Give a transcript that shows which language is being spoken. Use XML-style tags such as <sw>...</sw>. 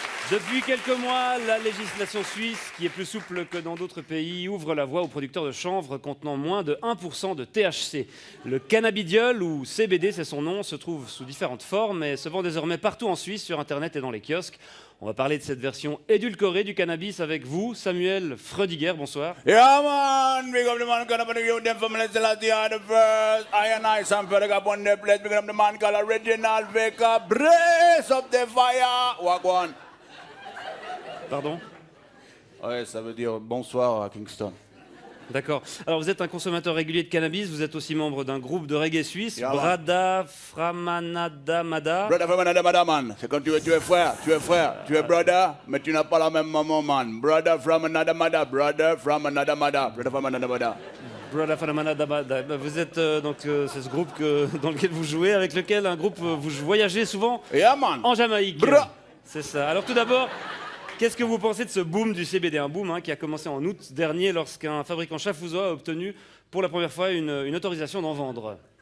<fr>Depuis quelques mois, la législation suisse, qui est plus souple que dans d'autres pays, ouvre la voie aux producteurs de chanvre contenant moins de 1% de THC. Le cannabidiol, ou CBD c'est son nom, se trouve sous différentes formes et se vend désormais partout en Suisse, sur Internet et dans les kiosques. On va parler de cette version édulcorée du cannabis avec vous, Samuel Freudiger, bonsoir.</fr> <en>Yeah, man. Big up the man, gonna put the youth them from the Celestia the first. I and I, Sam Ferg up on the place. Big up the man called Original Baker. Brace up the fire. Wagwan.</en> <fr>Pardon? Ouais, ça veut dire bonsoir à Kingston. D'accord. Alors vous êtes un consommateur régulier de cannabis, vous êtes aussi membre d'un groupe de reggae suisse,</fr> <en>Yeah, Brada Framanada Mada. Brother from another mother, man.</en> <fr>C'est quand tu es frère, tu es</fr> <en>brother,</en> <fr>mais tu n'as pas la même maman, man.</fr> <en>Brother from another mother, brother from another mother, brother from another mother. Brada Framanada Mada.</en> <fr>Vous êtes c'est ce groupe dans lequel vous jouez, avec lequel vous voyagez souvent</fr> <en>Yeah, man.</en> <fr>en Jamaïque.</fr> <en>Bra.</en> <fr>C'est ça. Alors tout d'abord, qu'est-ce que vous pensez de ce boom du CBD? Un boom qui a commencé en août dernier lorsqu'un fabricant chafouzois a obtenu pour la première fois une autorisation d'en vendre.</fr>